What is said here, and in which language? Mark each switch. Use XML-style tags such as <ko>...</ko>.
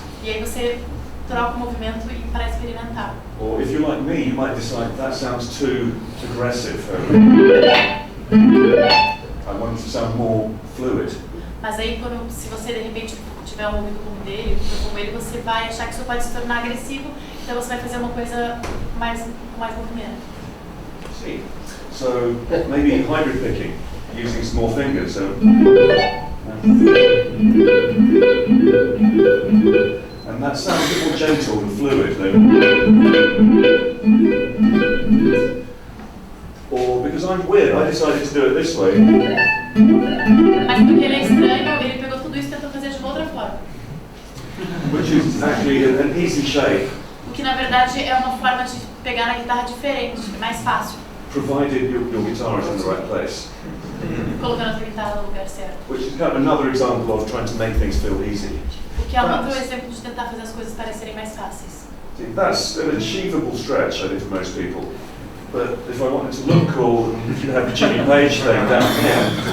<pt>E aí você troca o movimento para experimentar.</pt> <en>Or if you're like me, you might decide that sounds too aggressive. I want it to sound more fluid.</en> <pt>Mas aí, se você de repente tiver um ouvido como dele, como ele, você vai achar que isso pode se tornar agressivo, então você vai fazer uma coisa com mais movimento.</pt> <en>See. So maybe hybrid picking, using small fingers. So, and that sounds a bit more gentle and fluid then. Or because I'm weird, I decided to do it this way.</en> <pt>Mas porque ele é estranho, ele pegou tudo isso e tentou fazer de uma outra forma.</pt> <en>Which is actually an easy shape,</en> <pt>O que na verdade é uma forma de pegar na guitarra diferente, mais fácil,</pt> <en>provided your guitar is in the right place.</en> <pt>colocando a tua guitarra no lugar certo.</pt> <en>Which is kind of another example of trying to make things feel easy.</en> <pt>O que é um outro exemplo de tentar fazer as coisas parecerem mais fáceis.</pt> <en>See, that's an achievable stretch, I think, for most people. But if I wanted to look cool, you could have the Jimmy Page thing down here.</en>